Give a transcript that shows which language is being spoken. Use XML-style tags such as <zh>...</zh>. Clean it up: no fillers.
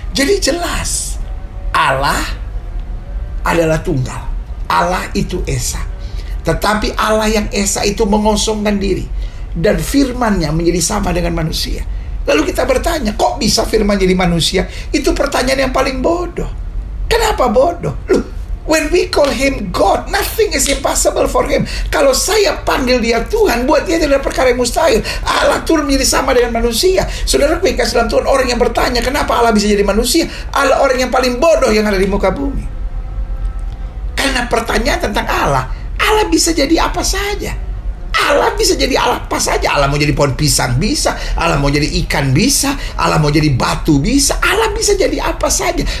<id>Jadi jelas Allah adalah tunggal. Allah itu Esa. Tetapi Allah yang Esa itu mengosongkan diri, dan firman-Nya menjadi sama dengan manusia. Lalu kita bertanya, kok bisa firman jadi manusia? Itu pertanyaan yang paling bodoh. Kenapa bodoh?</id> <en>Loh, when we call Him God, nothing is impossible for Him.</en> <id>Kalau saya panggil Dia Tuhan, buat Dia tidak perkara yang mustahil. Allah turun menjadi sama dengan manusia. Saudara, kasih dalam Tuhan, orang yang bertanya kenapa Allah bisa jadi manusia, Allah orang yang paling bodoh yang ada di muka bumi. Karena pertanyaan tentang Allah bisa jadi apa saja. Allah bisa jadi Allah apa saja. Allah mau jadi pohon pisang bisa, Allah mau jadi ikan bisa, Allah mau jadi batu bisa, Allah bisa jadi apa saja.</id>